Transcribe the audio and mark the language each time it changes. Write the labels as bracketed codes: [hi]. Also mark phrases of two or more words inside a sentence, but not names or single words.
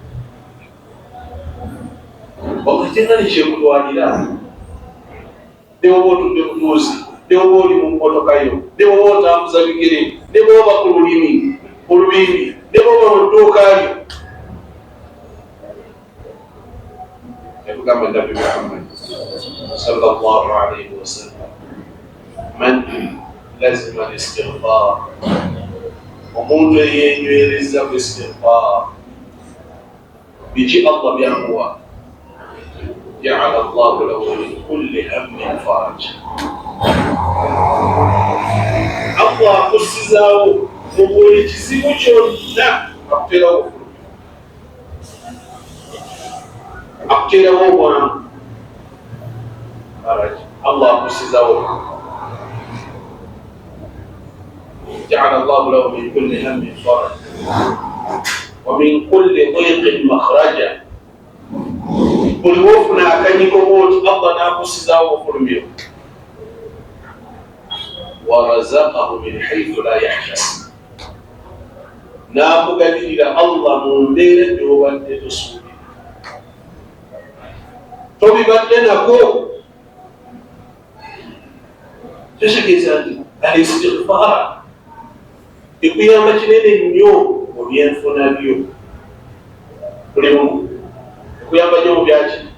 [lg] Ogatenga ne kyekutwalira, ne bwoba otudde ku tuuzi, ne bwoba oli mu mmotoka yo, ne bwoba otambuza bigere, ne bwoba ku lulimi olubimbi, ne bwoba mu dduuka lyo. [ar] Yatugamba Nabi Muhammad صلى الله عليه وسلم من لزم الاستغفار, [lg] omuntu eyenywereza ku istighfar, biki Allah byamuwa, [ar] جعل الله له من كل هم فرج. [lg] Allah akusizaawo mu buli kizibu kyonna, akuteerawo obulumi, akuteerawo obwangu. Faraj, Allah akusizaawo. [ar] جعل الله له من كل هم فرج ومن كل ضيق مخرجا. [lg] Buli wofuna akanyiko bwoti Allah n'akusizaawo obufulumiro. [ar] ورزقه من حيث لا يحتسب, [lg] n'akugabirira Allah mu mbeera gy'obadde tosuubira. Tobibadde nako, tegeeza nti al-istighfar ekuyamba kinene nnyo mu byenfuna byo. Buli mumu ekuyamba nnyo mu byaki.